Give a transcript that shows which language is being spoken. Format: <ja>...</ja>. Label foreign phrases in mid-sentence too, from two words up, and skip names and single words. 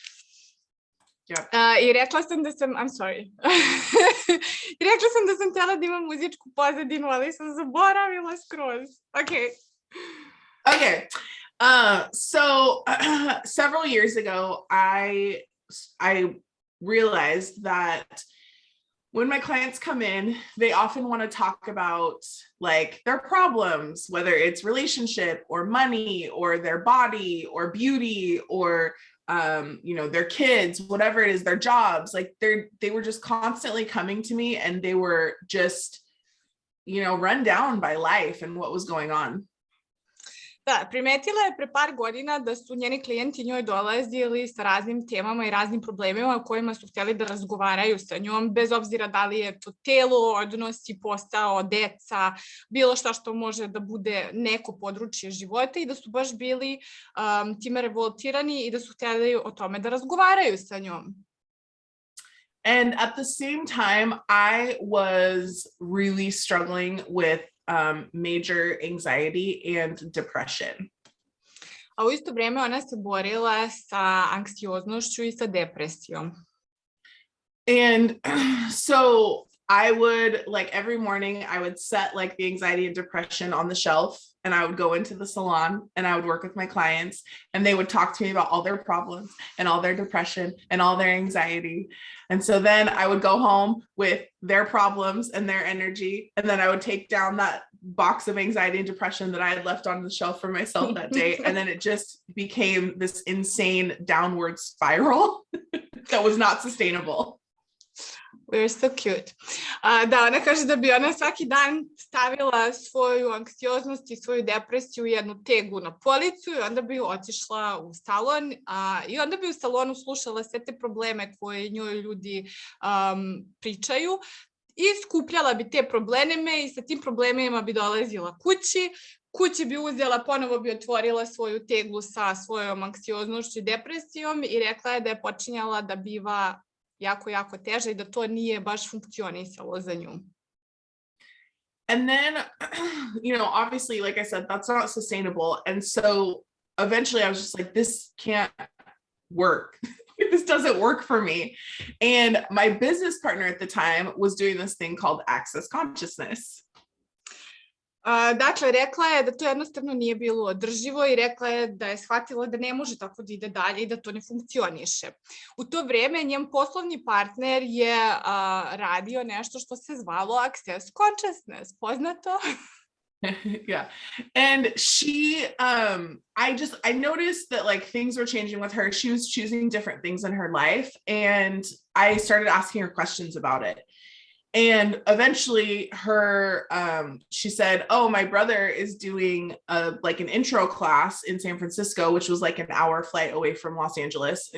<sr>I rekla sam da sam,</sr> <en>I'm sorry,</en> <sr>i rekla sam da sam htjela da imam muzičku pozadinu, ali sam zaboravila skroz.</sr> <en>Okay. Okay. So several years ago, I realized that when my clients come in, they often want to talk about like their problems, whether it's relationship or money or their body or beauty or their kids, whatever it is, their jobs. Like they were just constantly coming to me and they were just, run down by life and what was going on.</en> <sr>Da, primetila je pre par godina da su njeni klijenti njoj dolazili sa raznim temama i raznim problemima o kojima su htjeli da razgovaraju sa njom, bez obzira da li je to telo, odnosi, posao, deca, bilo šta što može da bude neko područje života i da su baš bili time revoltirani i da su htjeli o tome da razgovaraju sa njom.</sr> <en>And at the same time, I was really struggling with major anxiety and depression.</en> <sr>A u isto vrijeme ona se borila sa anksioznošću i sa depresijom.</sr> <en>And so I would, like, every morning I would set like the anxiety and depression on the shelf and I would go into the salon and I would work with my clients and they would talk to me about all their problems and all their depression and all their anxiety. And so then I would go home with their problems and their energy. And then I would take down that box of anxiety and depression that I had left on the shelf for myself that day. And then it just became this insane downward spiral that was not sustainable. We're so cute.</en> <sr>Da, ona kaže da bi ona svaki dan stavila svoju anksioznost i svoju depresiju u jednu tegu na policu i onda bi otišla u salon i onda bi u salonu slušala sve te probleme koje njoj ljudi pričaju i skupljala bi te probleme i sa tim problemima bi dolazila kući bi uzela, ponovo bi otvorila svoju teglu sa svojom anksioznošću i depresijom i rekla je da je počinjala da biva jako, jako teže i da to nije baš funkcionisalo za nju.</sr> <en>And then, obviously, like I said, that's not sustainable. And so eventually I was just like, this can't work. This doesn't work for me. And my business partner at the time was doing this thing called access consciousness.</en> <sr>Dakle, rekla je da to jednostavno nije bilo održivo i rekla je da je shvatila da ne može tako da ide dalje i da to ne funkcioniše. U to vreme njen poslovni partner je radio nešto što se zvalo access consciousness, poznato?</sr> <en>Yeah. And she, I noticed that like things were changing with her. She was choosing different things in her life. And I started asking her questions about it. And eventually she said, oh, my brother is doing like an intro class in San Francisco, which was like an hour flight away from Los Angeles.</en>